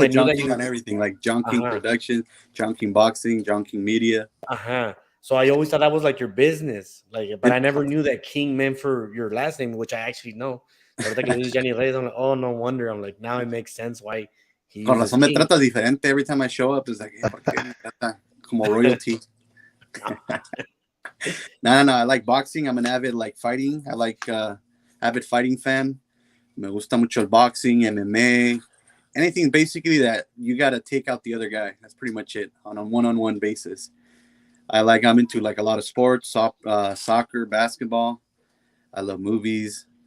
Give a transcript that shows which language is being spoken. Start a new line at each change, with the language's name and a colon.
English: I put John King on everything, like John King Productions, John King Boxing, John King Media. So I always thought that was like your business, but I never knew that King meant for your last name, which I actually know.
Spanish: Ahorita que dices
English: Johnny Reyes, I'm like, oh, no wonder. I'm like, now it makes sense why he.
Spanish: Con razón me trata diferente
English: every time I show up. It's like,
Spanish: ¿por qué me trata como
English: royalty? No. I like boxing. I'm an avid fighting. I like avid fighting fan.
Spanish: Me gusta mucho el
English: boxing, MMA, anything basically that you got to take out the other guy. That's pretty much it on a one-on-one basis. I'm into a lot of sports, soccer, basketball. I love movies.